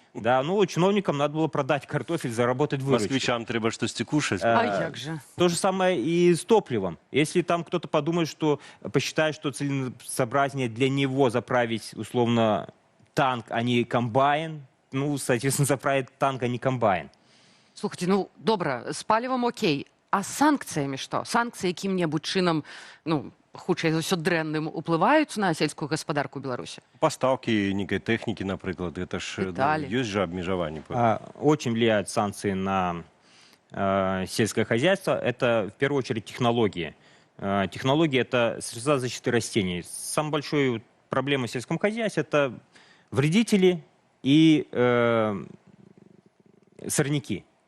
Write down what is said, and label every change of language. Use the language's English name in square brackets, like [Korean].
[Russian] Да, ну, чиновникам надо было продать картофель, заработать выручку. Москвичам треба что-то кушать. А як же? То же самое и с топливом. Если там кто-то подумает, что посчитает, что целесообразнее для него заправить, условно, танк, а не комбайн, ну, соответственно, заправить танк, а не комбайн. [Belarusian] Слухайте, ну добра, з палівам окей, а з санкцыямі што? Санкцыі якім-небудзь чынам, ну, хутчэй за ўсё дрэнным уплываюць на сельскую гаспадарку Беларусі? [Russian] Поставки некой техники, например, это ж есть же обмежевание. Очень влияют санкции на сельское хозяйство. Это в первую очередь технологии. Технологии — это средства защиты растений. Самая большая проблема в сельском хозяйстве — это вредители и сорняки.